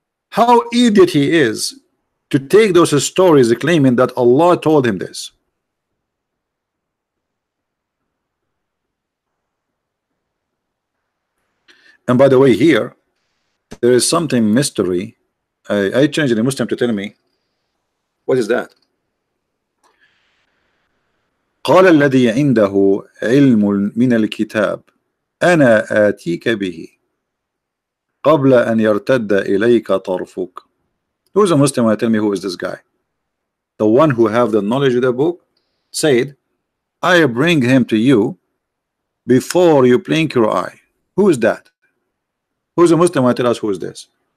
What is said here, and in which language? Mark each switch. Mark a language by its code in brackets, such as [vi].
[en] How idiot he is to take those stories claiming that Allah told him this. And by the way, here there is something mystery. I changed the Muslim to tell me what is that. [ar] قال الذي عنده علم من الكتاب أنا آتيك به قبل أن يرتد إليك طرفك. [en] Who is a Muslim? Tell me who is this guy. The one who have the knowledge of the book said, I bring him to you before you blink your eye. Who is that? Who is a Muslim? Tell us who is this.